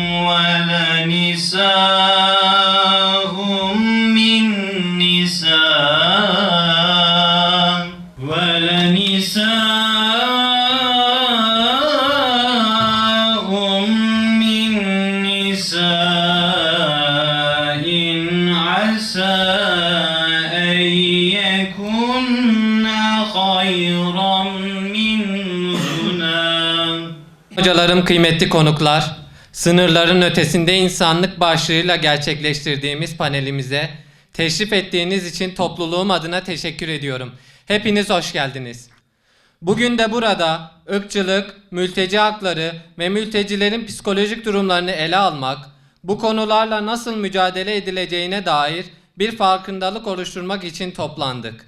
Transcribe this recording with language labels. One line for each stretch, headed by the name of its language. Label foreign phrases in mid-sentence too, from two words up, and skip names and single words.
Arabic: ولنساء من نساء من نساء عسى أن يكن خيرا منهن.
Turkish: Hocalarım, kıymetli konuklar, sınırların ötesinde insanlık başlığıyla gerçekleştirdiğimiz panelimize teşrif ettiğiniz için topluluğum adına teşekkür ediyorum. Hepiniz hoş geldiniz. Bugün de burada ırkçılık, mülteci hakları ve mültecilerin psikolojik durumlarını ele almak, bu konularla nasıl mücadele edileceğine dair bir farkındalık oluşturmak için toplandık.